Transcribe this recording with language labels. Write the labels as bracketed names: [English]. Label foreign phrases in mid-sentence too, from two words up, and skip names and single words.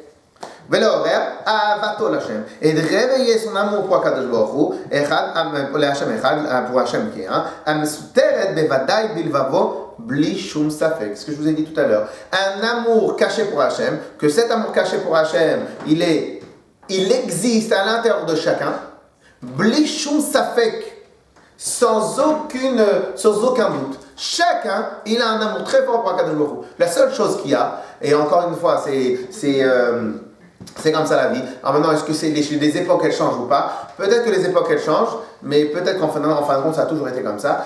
[French] Et de réveiller son amour pour [Hebrew] הקדוש ברוך הוא, [French] pour Hashem qui est ce que je vous ai dit tout à l'heure, un amour caché pour Hashem, que cet amour caché pour Hashem, il existe à l'intérieur de chacun, [Hebrew] בלי שום ספק, [French] sans aucun doute. Chacun, il a un amour très fort pour [Hebrew] הקדוש ברוך הוא. [French] La seule chose qu'il y a, et encore une fois, c'est comme ça la vie. Alors maintenant, est-ce que c'est les époques elles changent ou pas? Peut-être que les époques elles changent, mais peut-être qu'en fin de compte, ça a toujours été comme ça.